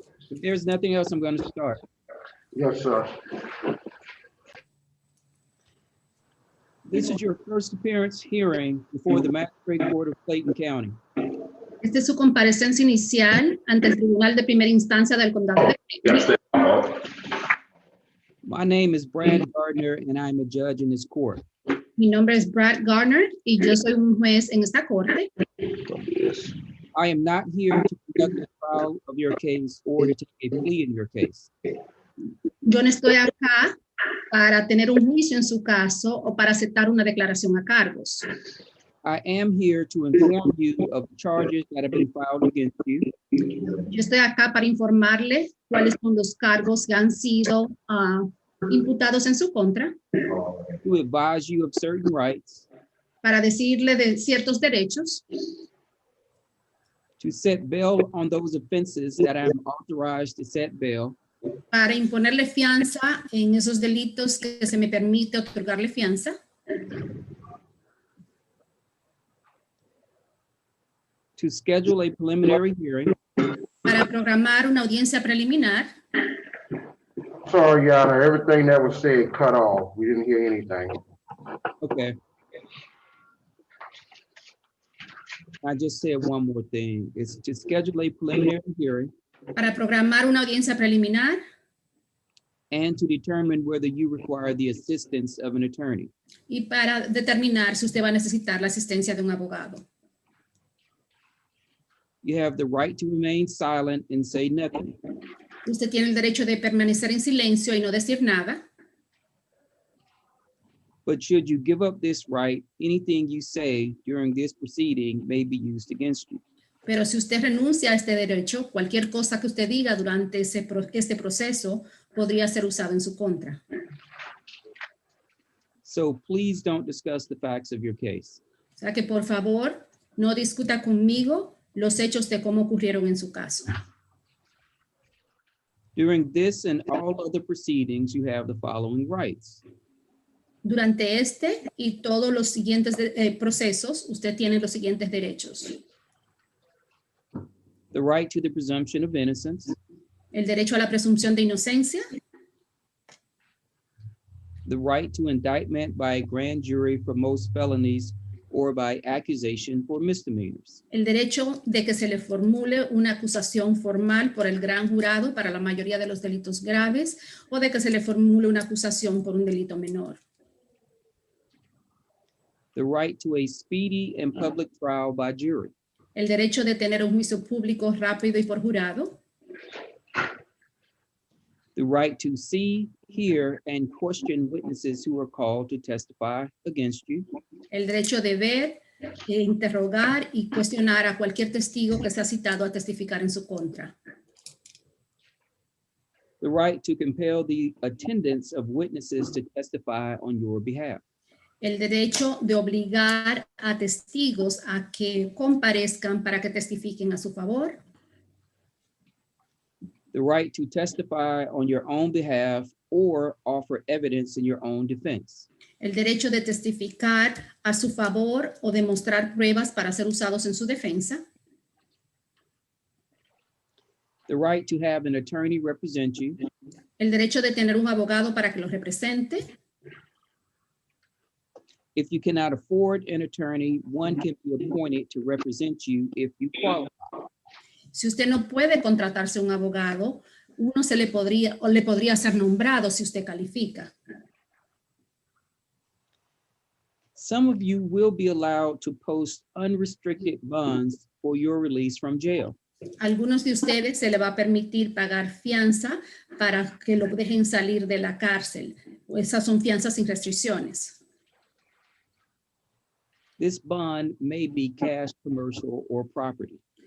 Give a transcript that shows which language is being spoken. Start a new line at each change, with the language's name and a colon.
English: If there's nothing else, I'm going to start. Yes, sir. This is your first appearance hearing before the Magistrate Court of Clayton County.
Spanish: Esta es su comparecencia inicial ante el Tribunal de Primera Instancia del Condado de Clayton.
English: My name is Brad Gardner, and I'm a judge in this court.
Spanish: Mi nombre es Brad Garner y yo soy un juez en esta corte.
English: I am not here to conduct a trial of your case or to take a plea in your case.
Spanish: Yo no estoy acá para tener un juicio en su caso o para aceptar una declaración a cargos.
English: I am here to inform you of the charges that have been filed against you,
Spanish: Yo estoy acá para informarle cuáles son los cargos que han sido imputados en su contra,
English: to advise you of certain rights,
Spanish: para decirle de ciertos derechos,
English: to set bail on those offenses that I am authorized to set bail,
Spanish: para imponerle fianza en esos delitos que se me permite otorgarle fianza,
English: to schedule a preliminary hearing,
Spanish: para programar una audiencia preliminar.
English: Sorry, Your Honor, everything that was said cut off. We didn't hear anything. okay. I just said one more thing. It's to schedule a preliminary hearing
Spanish: Para programar una audiencia preliminar
English: and to determine whether you require the assistance of an attorney.
Spanish: y para determinar si usted va a necesitar la asistencia de un abogado.
English: You have the right to remain silent and say nothing.
Spanish: Usted tiene el derecho de permanecer en silencio y no decir nada,
English: But should you give up this right, anything you say during this proceeding may be used against you.
Spanish: pero si usted renuncia a este derecho, cualquier cosa que usted diga durante este proceso podría ser usado en su contra.
English: So please don't discuss the facts of your case.
Spanish: O sea que por favor no discuta conmigo los hechos de cómo ocurrieron en su caso.
English: During this and all other proceedings, you have the following rights.
Spanish: Durante este y todos los siguientes procesos, usted tiene los siguientes derechos.
English: The right to the presumption of innocence,
Spanish: El derecho a la presunción de inocencia,
English: the right to indictment by a grand jury for most felonies or by accusation for misdemeanors,
Spanish: el derecho de que se le formule una acusación formal por el gran jurado para la mayoría de los delitos graves o de que se le formule una acusación por un delito menor.
English: the right to a speedy and public trial by jury,
Spanish: El derecho de tener un juicio público rápido y por jurado,
English: the right to see, hear, and question witnesses who are called to testify against you,
Spanish: el derecho de ver, interrogar y cuestionar a cualquier testigo que sea citado a testificar en su contra.
English: the right to compel the attendance of witnesses to testify on your behalf,
Spanish: El derecho de obligar a testigos a que comparezcan para que testifiquen a su favor.
English: the right to testify on your own behalf or offer evidence in your own defense,
Spanish: El derecho de testificar a su favor o demostrar pruebas para ser usados en su defensa.
English: the right to have an attorney represent you,
Spanish: El derecho de tener un abogado para que lo represente.
English: If you cannot afford an attorney, one can be appointed to represent you if you qualify.
Spanish: Si usted no puede contratarse un abogado, uno se le podría ser nombrado si usted califica.
English: Some of you will be allowed to post unrestricted bonds for your release from jail.
Spanish: Algunos de ustedes se le va a permitir pagar fianza para que lo dejen salir de la cárcel. Esas son fianzas sin restricciones.
English: This bond may be cash, commercial, or property.